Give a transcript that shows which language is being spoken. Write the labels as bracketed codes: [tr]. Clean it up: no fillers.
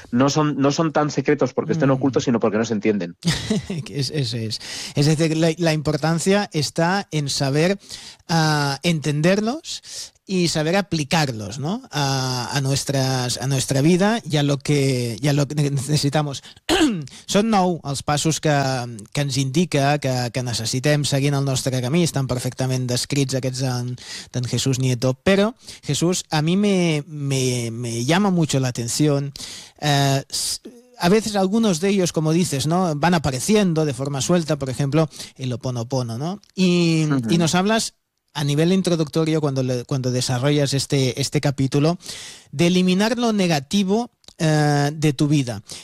[es] No son tan secretos porque estén ocultos, sino porque no se entienden. Es decir, la importancia está en saber entenderlos y saber aplicarlos, ¿no? a nuestra vida y a lo que necesitamos. [ca] Són 9 els passos que ens indica que necessitem seguint el nostre camí. Estan perfectament descrits aquests d'en Jesús Nieto. [es] Però, Jesús, a mi me llama mucho la atención. A veces algunos de ellos, como dices, ¿no?, van apareciendo de forma suelta, por ejemplo, el Ho Oponopono, ¿no? Y nos hablas a nivel introductorio, cuando desarrollas este capítulo, de eliminar lo negativo de tu vida.